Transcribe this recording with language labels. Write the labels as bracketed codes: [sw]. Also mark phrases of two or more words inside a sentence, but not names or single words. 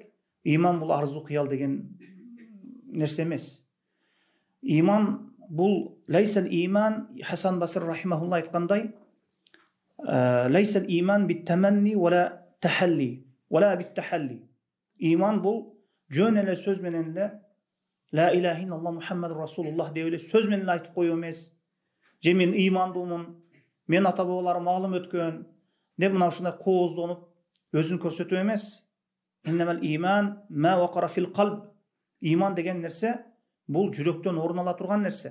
[ky] Ыйман бул арзу кыял деген нерсе эмес. Иман бул [ar] ليس الإيمان, Хасан Басри рахимахулла айткандай, ليس الإيمان بالتمني ولا تحلي ولا بالتحلي. [ky] Иман бул жөн эле сөз менен эле [ar] لا إله إلا الله محمد رسول الله [ky] деп эле сөз менен айтып коюу эмес. Же мен ыймандуумун, мен ата бабаларым маалым өткөн деп мына ушундай кооздонуп өзүн көрсөтүү эмес. [ar] إنما الإيمان ما وقر في القلب. [ky] Иман деген нерсе бул жүрөктөн орун ала турган нерсе.